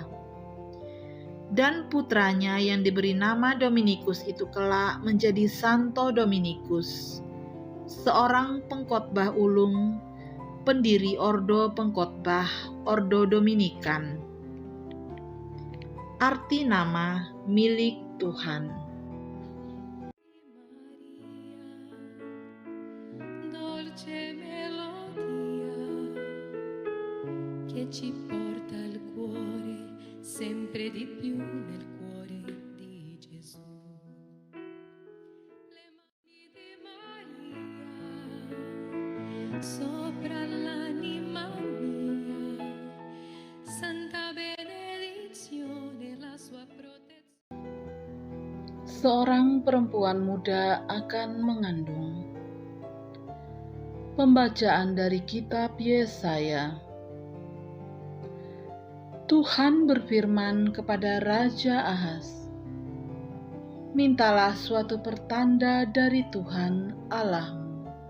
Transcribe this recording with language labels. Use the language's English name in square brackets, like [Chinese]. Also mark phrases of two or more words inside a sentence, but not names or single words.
[Indonesian] Dan putranya yang diberi nama Dominikus itu kelak menjadi Santo Dominikus, seorang pengkhotbah ulung, pendiri Ordo Pengkhotbah Ordo Dominikan. Arti nama milik Tuhan. [Italian] Dolce melodia che ci porta al cuore sempre di più nel cuore di Gesù. Le mani di Maria sopra l'anima mia, santa benedizione la sua protezione. [Indonesian] Seorang perempuan muda akan mengandung. Pembacaan dari kitab Yesaya. Tuhan berfirman kepada Raja Ahaz, "Mintalah suatu pertanda dari Tuhan Allahmu.